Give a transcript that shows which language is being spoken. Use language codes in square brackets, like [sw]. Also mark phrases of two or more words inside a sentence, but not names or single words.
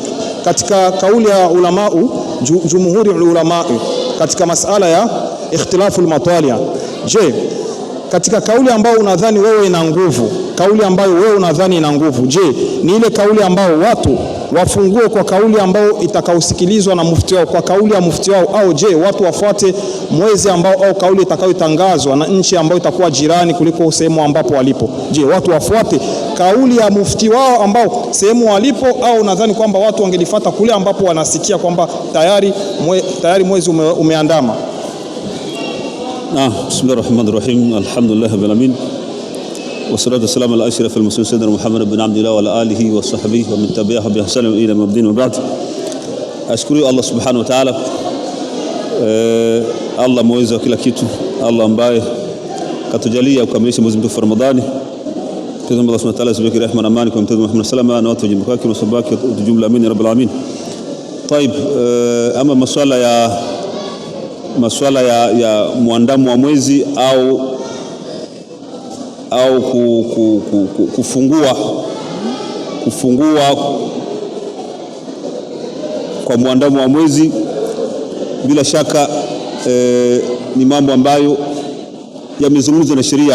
[sw] Katika kauli ya ulamau, jumhuri ulamau, katika masala ya [ar] اختلاف المطالع, [sw] je, katika kauli ambayo unadhani wewe ina nguvu, kauli ambayo wewe unadhani ina nguvu, je, ni ile kauli ambayo watu wafungue kwa kauli ambayo itakaosikilizwa na mufti wao, kwa kauli ya mufti wao, au je watu wafuate mwezi ambao au kauli itakayotangazwa na nchi ambayo itakuwa jirani kuliko sehemu ambapo walipo? Je, watu wafuate kauli ya mufti wao ambao sehemu walipo, au nadhani kwamba watu wangelifuata kule ambapo wanasikia kwamba tayari mwezi umeandama? [ar] بسم الله الرحمن الرحيم. الحمد لله رب العالمين. والصلاة والسلام على أشرف المرسلين سيدنا محمد بن عبد الله وعلى آله وصحبه ومن تبعهم بإحسان إلى يوم الدين وبعد. أشكر الله سبحانه وتعالى, [sw] Allah mweza wa kila kitu, Allah ambaye katujalia kukamilisha mwezi mtukufu Ramadhani. Tunaomba [ar] الله سبحانه وتعالى [sw] azibaki rehema na amani kwa Mtume Muhammad [ar] صلى الله عليه وسلم [sw] na watu wa jumla yake na sabaki jumla, [ar] آمين رب العالمين. [sw] Taib, ama masuala ya muandamo wa mwezi au kufungua kwa muandamo wa mwezi, bila shaka ni mambo ambayo yamezungumzwa na sheria.